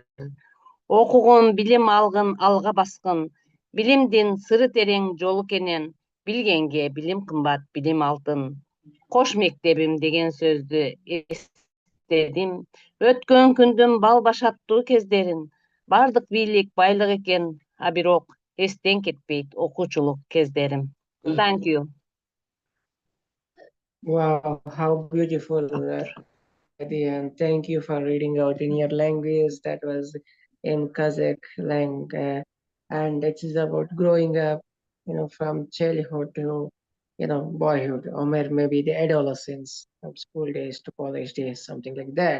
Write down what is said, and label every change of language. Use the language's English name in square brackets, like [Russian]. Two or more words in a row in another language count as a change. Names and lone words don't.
[Kyrgyz] Окугун, билим алгын, алга баскын, билимдин сыры терең жолу кенен, билгенге билим кымбат, билим алтын. Кош мектебим деген сөздү эстедим. Өткөн күндүн бал башаттуу кездерин. Бардык бийлик байлык экен, а бирок эстен кетпейт окуучулук кездерим. [English] Thank you. Wow, how beautiful, and thank you for reading out in your language. That was in Kazakh language, and it is about growing up, from childhood to, boyhood, or maybe the adolescence, from school days to college days, something like that.